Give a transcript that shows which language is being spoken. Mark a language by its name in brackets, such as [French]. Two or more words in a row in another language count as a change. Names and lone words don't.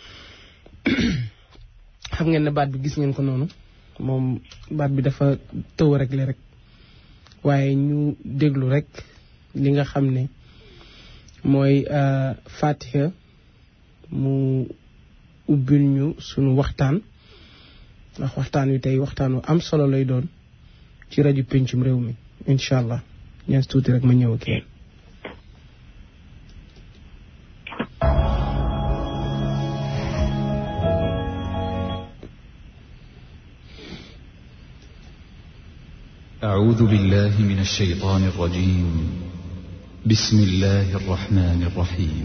[Wolof] xam ngeen ne baat bi gis ngeen ko noonu moom baat bi dafa tëw rek le rek waaye ñu déglu rek li nga xam ne mooy Fatiha mu ubbil ñu sunu waxtaan ndax waxtaan wi tey waxtaan wu am solo lay doon ci rajo Pencum Réew mi [Arabic] إن شاء الله [Wolof] ñaas tuuti rek ma ñëw ak yéen. [Arabic] أعوذ بالله من الشيطان الرجيم بسم الله الرحمن الرحيم